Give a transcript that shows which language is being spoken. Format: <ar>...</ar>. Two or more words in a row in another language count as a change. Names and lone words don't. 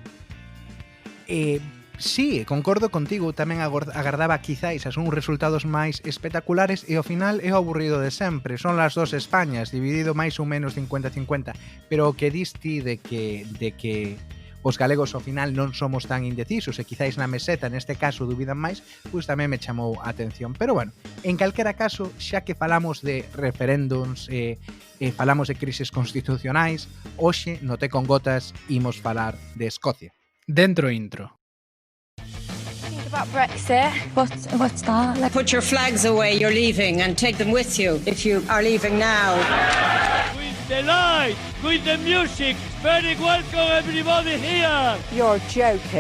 <gl>Sí, concordo contigo, tamén agardaba quizáis as uns resultados máis espectaculares e ao final é o aburrido de sempre, son as dos Españas, dividido máis ou menos 50-50, pero o que diste de que os galegos ao final non somos tan indecisos e quizáis na meseta neste caso dubidan máis, pois tamén me chamou a atención. Pero bueno, en calquera caso, xa que falamos de referéndums e falamos de crises constitucionais, hoxe no Té con Gotas imos falar de Escocia. Dentro intro.</gl> <en>About Brexit. What's that? Like, Put your flags away, you're leaving, and take them with you if you are leaving now. With the light, with the music, very welcome everybody here. You're joking.</en>